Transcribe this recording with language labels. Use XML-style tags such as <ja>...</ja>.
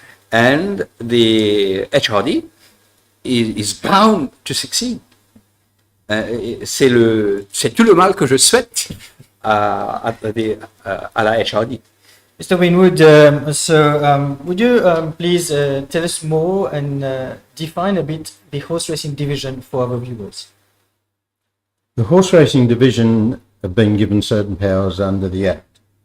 <en>And the HRD is bound to succeed.</en> <fr>C'est tout le mal que je souhaite à la HRD.</fr> <en>Mr. Winwood, would you please tell us more and define a bit the horse racing division for our viewers? The horse racing division have been given certain powers under the Act.</en>